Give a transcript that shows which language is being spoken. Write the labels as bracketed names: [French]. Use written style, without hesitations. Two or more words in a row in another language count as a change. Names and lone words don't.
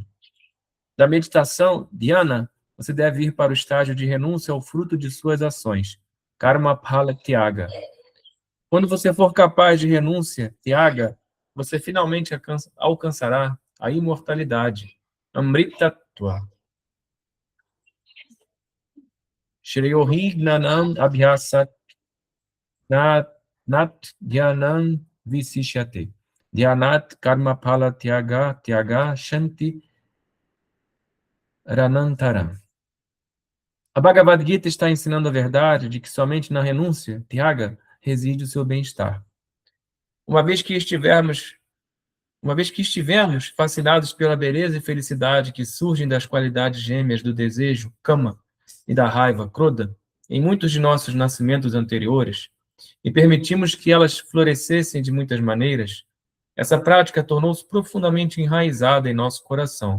[Portuguese] Da meditação, Dhyana, você deve ir para o estágio de renúncia ao fruto de suas ações, [Sanskrit] Karma Phala Tyaga. [Portuguese] Quando você for capaz de renúncia, Tyaga, você finalmente alcançará a imortalidade. Amritatva. [Sanskrit] Shreyohi gnanam abhyasat nat dhyanam visishyate. Dhyanat karma phala tyaga shanti ranantaram. [Portuguese] A Bhagavad Gita está ensinando a verdade de que somente na renúncia, tyaga, reside o seu bem-estar. Uma vez que estivemos fascinados pela beleza e felicidade que surgem das qualidades gêmeas do desejo, kama, e da raiva, krodha, em muitos de nossos nascimentos anteriores, e permitimos que elas florescessem de muitas maneiras, essa prática tornou-se profundamente enraizada em nosso coração.